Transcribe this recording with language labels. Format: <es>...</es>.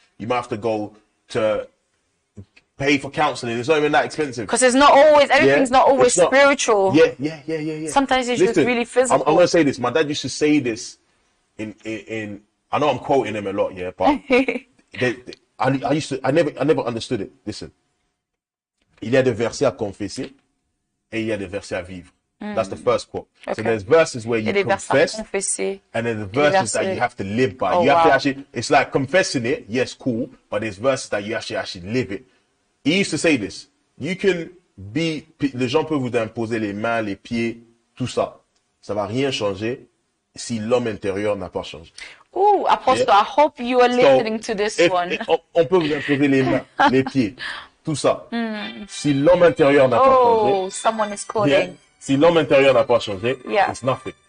<en>You might have to go to pay for counseling. It's not even that expensive. Because it's not always, everything's not always spiritual. Yeah. Sometimes it's just really physical. I'm going to say this. My dad used to say this in I know I'm quoting him a lot, but I never understood it. Listen.</en> <fr>Il y a des versets à confesser et il y a des versets à vivre.</fr> <en>That's the first quote. So there's verses where you confess, and then the verses that you have to live by. You have to actually, it's like confessing it, yes, cool, but there's verses that you actually live it. He used to say this. You can be,</en> <fr>les gens peuvent vous imposer les mains, les pieds, tout ça. Ça va rien changer si l'homme intérieur n'a pas changé.</fr> <en>Oh, Apostle, I hope you are listening to this one.</en> <fr>On peut vous imposer les mains, les pieds, tout ça. Si l'homme intérieur n'a pas changé.</fr> <en>Oh, someone is calling.</en> <fr>Si l'homme intérieur n'a pas changé,</fr> <en>it's nothing.</en>